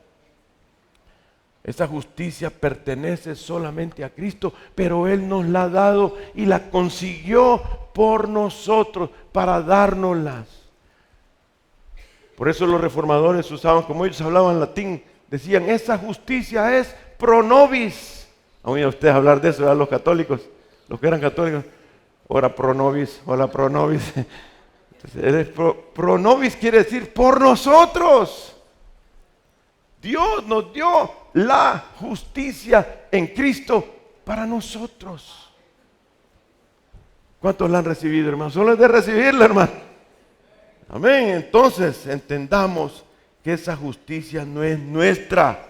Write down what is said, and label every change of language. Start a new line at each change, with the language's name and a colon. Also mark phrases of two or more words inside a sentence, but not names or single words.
Spanish: Esa justicia pertenece solamente a Cristo, pero Él nos la ha dado y la consiguió por nosotros para dárnoslas. Por eso los reformadores usaban, como ellos hablaban latín, decían, esa justicia es
Latin: pro nobis.
Spanish: ¿Han oído ustedes hablar de eso, ¿verdad? Los los que eran católicos,
Latin: ora pro nobis, hola pro nobis.
Spanish: Entonces,
Latin: pro nobis
Spanish: quiere decir por nosotros. Dios nos dio la justicia en Cristo para nosotros. ¿Cuántos la han recibido, hermano? Solo es de recibirla, hermano. Amén. Entonces entendamos que esa justicia no es nuestra.